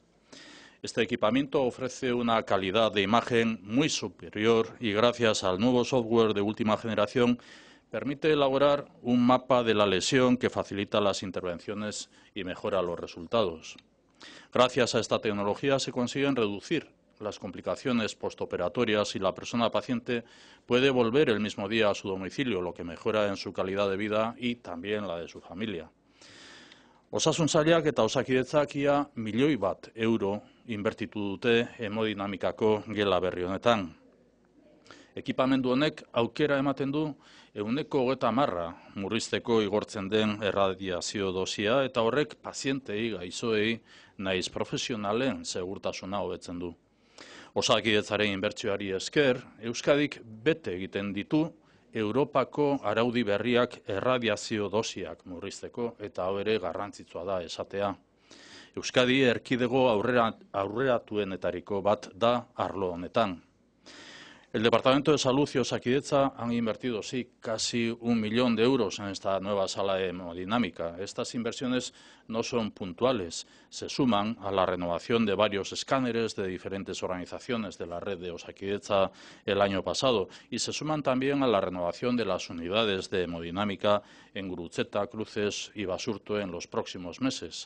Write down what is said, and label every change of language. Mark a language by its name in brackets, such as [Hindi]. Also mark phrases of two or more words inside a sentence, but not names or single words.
[Spanish] Este equipamiento ofrece una calidad de imagen muy superior y gracias al nuevo software de última generación permite elaborar un mapa de la lesión que facilita las intervenciones y mejora los resultados. Gracias a esta tecnología se consiguen reducir las complicaciones postoperatorias y la persona paciente puede volver el mismo día a su domicilio, lo que mejora en su calidad de vida y también la de su familia. [Basque] Osasun sailak eta Osakidetzak ia €1.000.000 inbertitu dute hemodinamikako gela berri honetan. Ekipamendu honek aukera ematen du 130 murrizteko igortzen den erradiazio dosia eta horrek pazientei, gaixoei, naiz profesionalen segurtasuna hobetzen du. Osakidetzaren inbertsioari esker, Euskadik bete egiten ditu Europako araudi berriak erradiazio dosiak murrizteko eta hau ere garrantzitsua da esatea. Euskadi erkidego aurreratuenetariko bat da arlo honetan. [Spanish] El Departamento de Salud y Osakidetza han invertido, sí, casi €1.000.000 en esta nueva sala de hemodinámica. Estas inversiones no son puntuales, se suman a la renovación de varios escáneres de diferentes organizaciones de la red de Osakidetza el año pasado y se suman también a la renovación de las unidades de hemodinámica en Gurutzeta, Cruces y Basurto en los próximos meses.